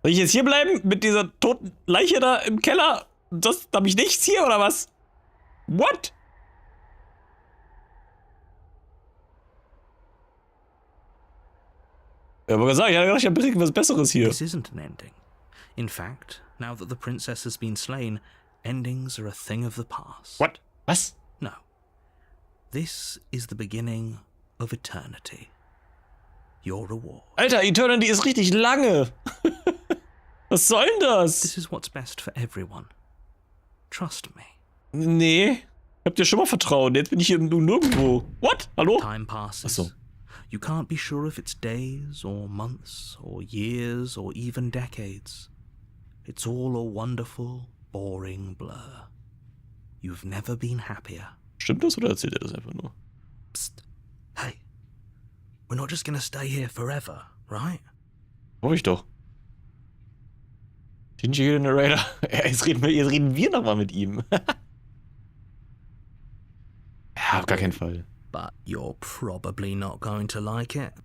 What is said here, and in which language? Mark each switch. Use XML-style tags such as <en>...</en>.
<de>Soll ich jetzt hier bleiben mit dieser toten Leiche da im Keller? Da hab ich nichts hier, oder was? What? Ja, aber gesagt, ich hatte gedacht, ich hab richtig was Besseres hier.</de> <en>This isn't an ending. In fact, now that the princess has been slain, endings are a thing of the past. What? Was? No. This is the beginning of eternity. Your reward.</en> <de>Alter, Eternity ist richtig lange. Was soll denn das?</de> <en>This is what's best for everyone. Trust me.</en> <de>Nee. Ich hab dir schon mal vertraut. Jetzt bin ich hier nirgendwo. What? Hallo?</de> <en>Time passes.</en> <de>Ach so.</de> <en>You can't be sure if it's days or months or years or even decades. It's all a wonderful, boring blur. You've never been happier.</en> <de>Stimmt das oder erzählt er das einfach nur? Psst.</de> <en>Hey, we're not just gonna stay here forever, right?</en> <de>Hoffe ich doch.</de> <en>Didn't you hear the narrator?</en> <de>Jetzt reden wir nochmal mit ihm. Ja, auf gar keinen Fall.</de> <en>But you're probably not going to like it.</en>